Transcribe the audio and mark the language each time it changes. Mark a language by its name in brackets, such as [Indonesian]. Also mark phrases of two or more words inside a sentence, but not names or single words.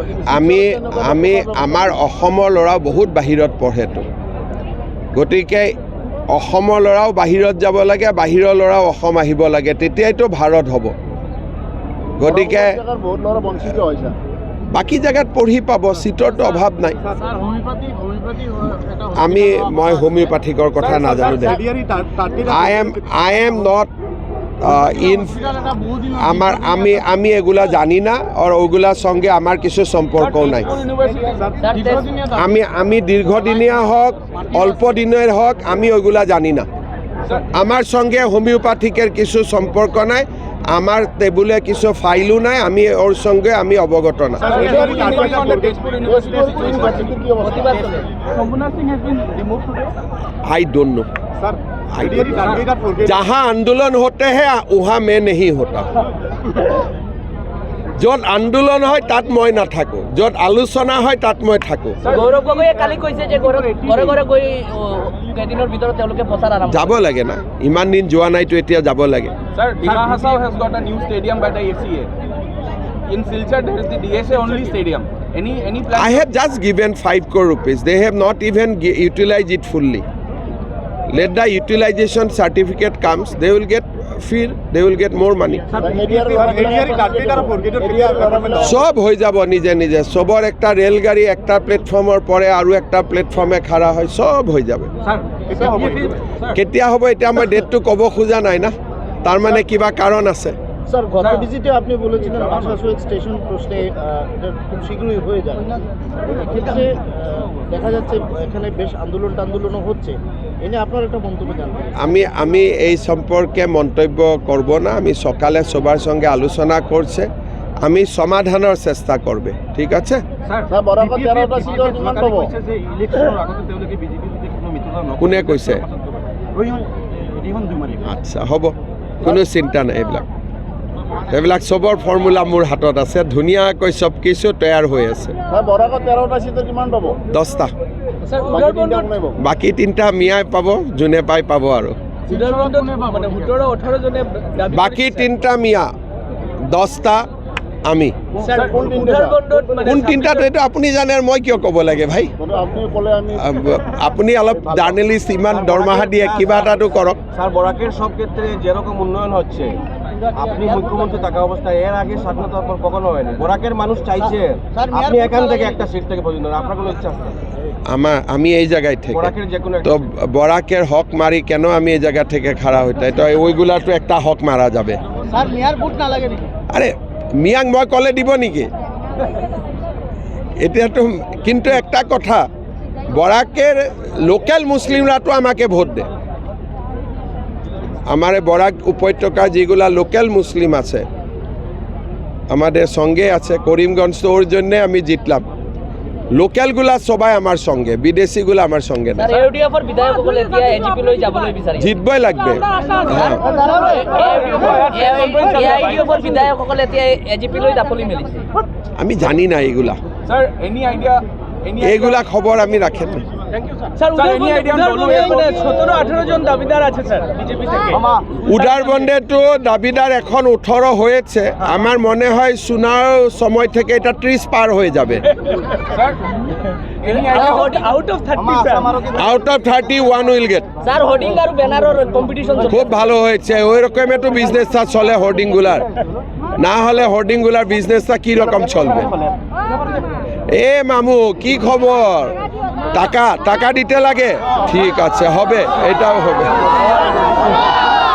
[Assamese] আমাৰ অসমৰ ল'ৰাও বহুত বাহিৰত পঢ়েতো, গতিকে অসমৰ ল'ৰাও বাহিৰত যাব লাগে, বাহিৰৰ ল'ৰাও অসম আহিব লাগে, তেতিয়াইতো ভাৰত হ'ব। গতিকে বহুত ল'ৰা বঞ্চিত হৈছে। বাকী জেগাত পঢ়ি পাব, ছিটৰতো অভাৱ নাই। মই হোমিওপেথিকৰ কথা নাজানো দে। [English] I am not in [Bangla] আমি এগুলা জানি না, আর ওগুলার সঙ্গে আমার কিছু সম্পর্কও নাই। আমি দীর্ঘদিনীয়া হোক অল্প দিনের হোক আমি ওগুলা জানি না। আমার সঙ্গে হোমিওপ্যাথিকের কিছু সম্পর্ক নাই, আমার টেবুলে কিছু ফাইলও নাই, আমি ওর সঙ্গে আমি অবগত না। [English] I don't know. [Hindi] जहाँ आंदोलन होते हैं वहाँ मैं नहीं होता। [Assamese] য'ত আন্দোলন হয় তাত মই নাথাকোঁ, য'ত আলোচনা হয় তাত মই থাকোঁ। গৌৰৱ গগৈয়ে কালি কৈছে যে ঘৰে ঘৰে গৈ কেইদিনৰ ভিতৰত তেওঁলোকে প্ৰচাৰ আৰম্ভ যাব লাগে না, ইমান দিন যোৱা নাইতো, এতিয়া যাব লাগে। [English] Sir, Dima Hasao has got a new stadium by the ACA. In Silchar, there is the DSA only stadium. Any plan? I have just given 5 crore rupees. They have not even utilized it fully. Let the utilization certificate comes, they will get feel, they will get more money. [Bangla] সব হয়ে যাব নিজে নিজে, সবর একটা রেলগাড়ি একটা প্ল্যাটফর্মের পরে আরও একটা প্ল্যাটফর্মে খাড়া হয়, সব হয়ে যাবে। [Assamese] কেতিয়া হ'ব এতিয়া মই ডেটটো ক'ব খোজা নাই না, [Bangla] তার মানে [Assamese] কিবা কারণ আছে। [Bangla] স্যার গত ভিজিটে আপনি বলেছিলেন বাসাসোয়েট স্টেশন প্রশ্নে এটা খুব শীঘ্রই হয়ে যাবে। এক্ষেত্রে দেখা যাচ্ছে এখানে বেশ আন্দোলনও হচ্ছে, এনে আপনার একটা মন্তব্য জানবেন। আমি এই সম্পর্কে মন্তব্য করব না। আমি সকালে সবার সঙ্গে আলোচনা করছে, আমি সমাধানের চেষ্টা করবে, ঠিক আছে? [Assamese] স্যার বরাবর 13টা সিটৰ কিমান পাব? কোনে কৈছে? আচ্ছা হ'ব, কোনো চিন্তা নাই, এইবিলাক চবৰ ফৰ্মুলা মোৰ হাতত আছে, ধুনীয়াকৈ চব কিছু তৈয়াৰ হৈ আছে। স্যার বরাবর 13টা সিটৰ কিমান পাব? 10টা। স্যার বাকী 3টা মিয়াই পাব, যোনে পাই পাব আৰু। মানে 17-18 জনে বাকী 3টা মিয়া, 10টা আমি। স্যার কোন 3টাত এইটো আপুনি জানে, আৰু মই কিয় ক'ব লাগে ভাই? আপনি ক'লে আমি আপুনি অলপ জাৰ্নেলিষ্ট, ইমান দৰমহা দিয়ে, কিবা এটাতো কৰক। [Bangla] স্যার বরাকের সব ক্ষেত্রে যেরকম উন্নয়ন হচ্ছে, আপনি মুখ্যমন্ত্রী থাকা অবস্থায় এর আগে স্বাধীনতার পর কখনো হয়নি। বরাকের মানুষ চাইছে আপনি এখান থেকে একটা সিট থেকে পর্যন্ত, আপনার কোনো ইচ্ছা আছে? আমি এই জায়গায় থেকে বরাকের যে কোনো তো বরাকের হক মারি কেন আমি এই জায়গা থেকে খাড়া হইতাই, তো ওইগুলার তো একটা হক মারা যাবে। স্যার মেয়ার ভোট না লাগে নাকি? [Assamese] আরে মিয়াক মই কলে দিব নেকি? [Bangla] এতিয়াতো কিন্তু একটা কথা, বরাকের লোকাল মুসলিমরা তো আমাকে ভোট দেয়। আমার বরাক উপত্যকার যেগুলা লোকাল মুসলিম আছে আমাদের সঙ্গে আছে, করিমগঞ্জ, তো ওর জন্যে আমি জিতলাম। লোকালগুলা সবাই আমার সঙ্গে, বিদেশিগুলা আমার সঙ্গে না। স্যার [Assamese] এউডিএফৰ বিধায়কসকলে এতিয়া এজিপি লৈ যাবলৈ বিচাৰিছে, [Bangla] জিতবই লাগবে। হ্যাঁ, [Assamese] এআইডিএফৰ বিধায়কসকলে এতিয়া এজিপি লৈ দাপলি মেলিছে। [Bangla] আমি জানি না এগুলা, [English] Sir, any idea? [Bangla] এইগুলা খবর আমি রাখেন না। স্যার [English] any idea on Dolu Airport? [Bangla] 17-18 জন দাবিদার আছে স্যার বিজেপি থেকে। উদারবন্দে তো দাবিদার এখন 18 হয়েছে, আমার মনে হয় শোনার সময় থেকে এটা 30 পার হয়ে যাবে। [English] Sir, any idea? out of 30 sir. out of 31 will get. [Bangla] স্যার হোর্ডিং আর ব্যানারের কম্পিটিশন খুব ভালো হয়েছে, ওই রকম একটু বিজনেসটা চলে হোর্ডিংগুলার, না হলে হোর্ডিংগুলার বিজনেসটা কি রকম চলবে? এ মামু কি খবর? টাকা দিতে লাগে, ঠিক আছে, হবে, এটাও হবে।